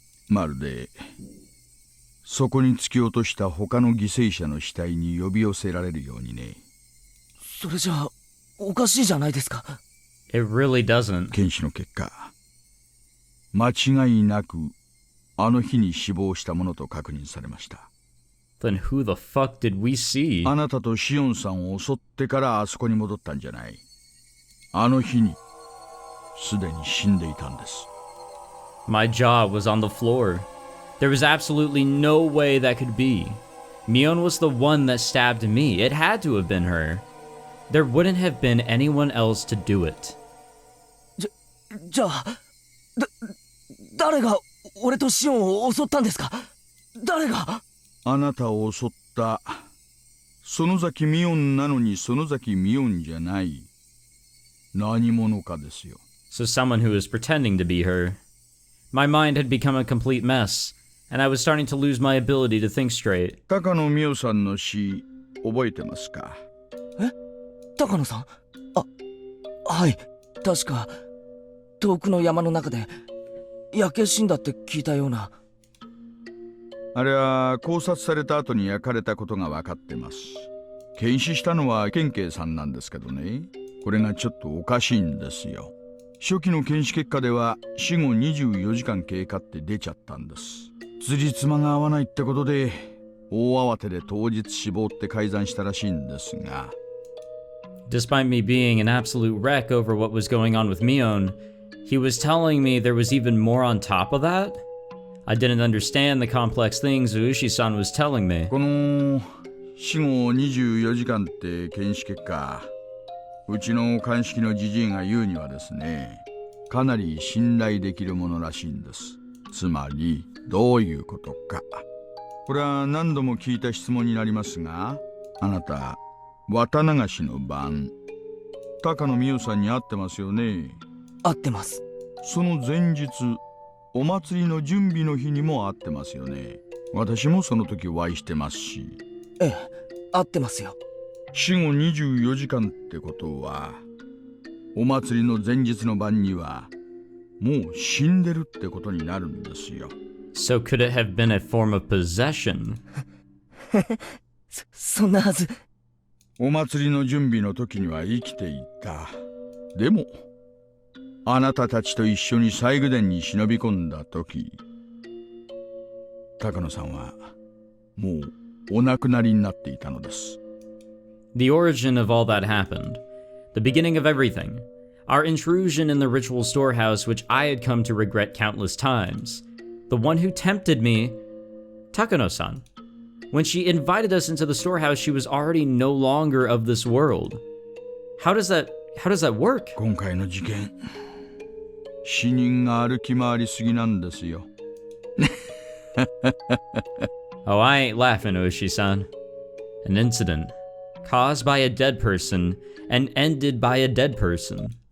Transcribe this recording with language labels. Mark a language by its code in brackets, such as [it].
[ja] まるでそこに突き落とした他の犠牲者の死体に呼び寄せられるようにね。それじゃあおかしいじゃないですか。 [en] It really doesn't. [ja] 検視の結果、間違いなくあの日に死亡したものと確認されました。 [en] Then who the fuck did we see? [ja] あなたとシオンさんを襲ってからあそこに戻ったんじゃない。あの日にすでに死んでいたんです。 [en] My jaw was on the floor. There was absolutely no way that could be. Mion was the one that stabbed me. It had to have been her. There wouldn't have been anyone else to do it. [ja] じゃあ、誰が俺とシオンを襲ったんですか？誰が？あなたを襲った園崎ミオンなのに園崎ミオンじゃない何者かですよ。 [en] So someone who was pretending to be her. My mind had become a complete mess, and I was starting to lose my ability to think straight. [ja] 高野美代さんの死覚えてますか？高野さん？はい、確か遠くの山の中で焼け死んだって聞いたような。あれは考察された後に焼かれたことが分かってます。検視したのは県警さんなんですけどね、これがちょっとおかしいんですよ。初期の検視結果では死後24時間経過って出ちゃったんです。辻褄が合わないってことで大慌てで当日死亡って改ざんしたらしいんですが。 [en] Despite me being an absolute wreck over what was going on with Mion, he was telling me there was even more on top of that? I didn't understand the complex things Ueshi-san was telling me. [ja] この死後24時間って検視結果、うちの鑑識のじじいが言うにはですね、かなり信頼できるものらしいんです。つまりどういうことか。これは何度も聞いた質問になりますが、あなた綿流しの晩高野美代さんに会ってますよね。合ってます。その前日、お祭りの準備の日にも会ってますよね。私もその時お会いしてますし。ええ、合ってますよ。死後24時間ってことは、お祭りの前日の晩にはもう死んでるってことになるんですよ。 [en] So could it have been a form of possession? [ja] そんなはず。お祭りの準備の時には生きていた。でもあなたたちと一緒に西宮殿に忍び込んだ時、高野さんはもうお亡くなりになっていたのです。 [en] The origin of all that happened. The beginning of everything. Our intrusion in the ritual storehouse, which I had come to regret countless times. The one who tempted me, Takano-san. When she invited us into the storehouse, she was already no longer of this world. How does that work? [ja] 今回の事件、死人が歩き回りすぎなんですよ。 [en] Oh, I ain't laughing, Oishi-san. An incident caused by a dead person and ended by a dead person.